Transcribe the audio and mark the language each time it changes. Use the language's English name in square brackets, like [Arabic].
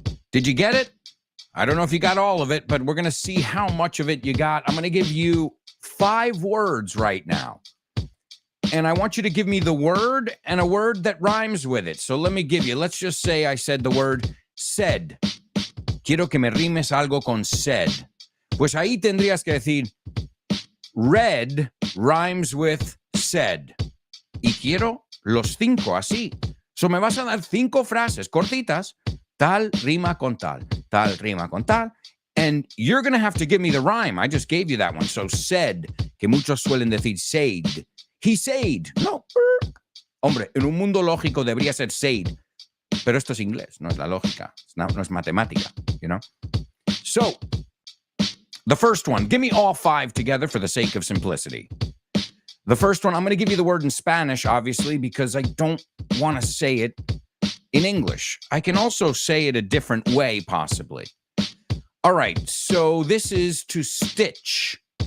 [English] Did you get it? I don't know if you got all of it, but we're going to see how much of it you got. I'm going to give you 5 words right now. And I want you to give me the word and a word that rhymes with it. So let me give you, let's just say I said the word said. [Spanish] Quiero que me rimes algo con said. Pues ahí tendrías que decir, [English] red rhymes with said. [Spanish] Y quiero los 5 así. So me vas a dar 5 frases cortitas. Tal rima con tal. Tal rima con tal. [English] And you're going to have to give me the rhyme. I just gave you that one. [Spanish] So said, que muchos suelen decir said. [English] He said. [Spanish] No. Hombre, en un mundo lógico debería ser said. Pero esto es inglés, no es la lógica. No es matemática, [English] you know? So, the first one, give me all 5 together for the sake of simplicity. The first one, I'm going to give you the word in Spanish, obviously, because I don't want to say it in English. I can also say it a different way, possibly. All right, so this is to stitch.